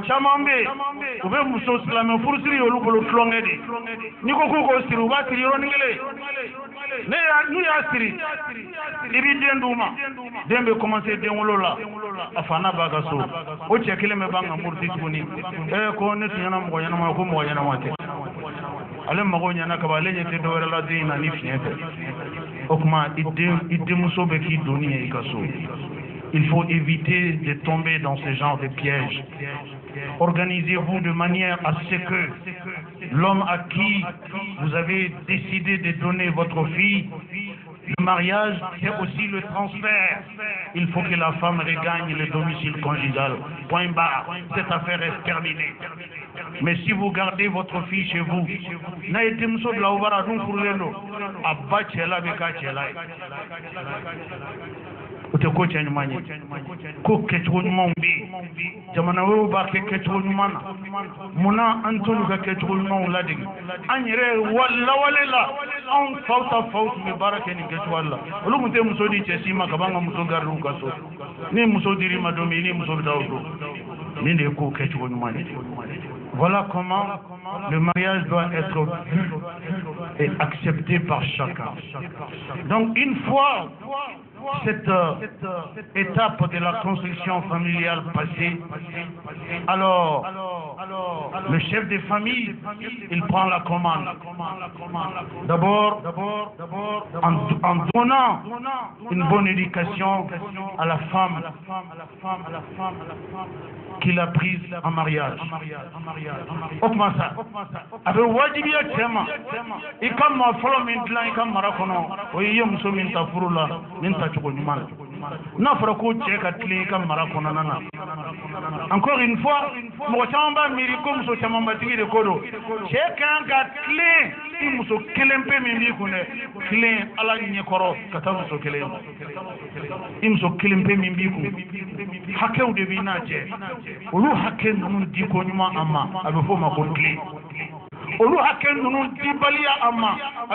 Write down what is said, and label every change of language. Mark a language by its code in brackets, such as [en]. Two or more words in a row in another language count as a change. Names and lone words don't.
[bm] caman bɛ yen u bɛ muso silamɛ furusiri y'olu bolo tulonkɛ de n'i ko k'u k'o siri u b'a siri yɔrɔnin kelen n'u y'a siri i b'i den d'u ma den bɛ commencer den wolo la a fana b'a ka so o cɛ kelen bɛ ban ka muruti tuguni ko ne tun ɲɛna mɔgɔ ɲɛnama ko mɔgɔ ɲɛnama tɛ ale mago ɲɛna kaba ale ɲɛ tɛ dɔwɛrɛ la den in na ni fiɲɛ tɛ o tuma i denmuso bɛ k'i doni ye i ka so [fr] il faut éviter de tomber dans ce genre de piège. Organisez-vous de manière à ce que l'homme à qui vous avez décidé de donner votre fille, le mariage, c'est aussi le transfert. Il faut que la femme regagne le domicile conjugal. Point barre. Cette affaire est terminée. Mais si vous gardez votre fille chez vous, [bm] ute ko cɛ ɲuman ye ko kɛcogo ɲumanw bɛ yen jamana wɛrɛw b'a kɛ kɛcogo ɲuman na munna an t'olu ka kɛcogo ɲumanw ladege an yɛrɛ lawale la anw faw ta faw tun bɛ baara kɛ nin kɛcogo la olu tun tɛ muso di cɛ si ma ka ban ka muso garder u ka so ni muso dir'i ma don min ni muso bɛ taa o don nin de ye ko kɛcogo ɲuman ye. [fr] Voilà comment le mariage doit être vu et accepté par chacun. Donc une fois cette étape de la construction familiale passée, alors le chef de famille, il prend la commande. D'abord, en donnant une bonne éducation à la femme qu'il a prise en mariage. [bm] O kuma sa a bɛ wajibiya cɛ ma i ka maa fɔlɔ min dilan i ka mara kɔnɔ o ye muso min ta furu la min tacogo ɲuman na n'a fɔra ko cɛ ka tilen i ka mara kɔnɔna na [fr] encore une fois [bm] mɔgɔ caman b'a miiri ko muso camanbatigi de ko don cɛ kan ka tilen i muso kelen pe min b'i kun dɛ tilen ala ɲɛkɔrɔ ka taa muso kelen i muso kelen pe min b'i kun hakɛw de b'i n'a cɛ olu hakɛ ninnu di ko ɲuman a ma a bɛ f'o ma ko tilen olu hakɛ ninnu dibaliya a ma a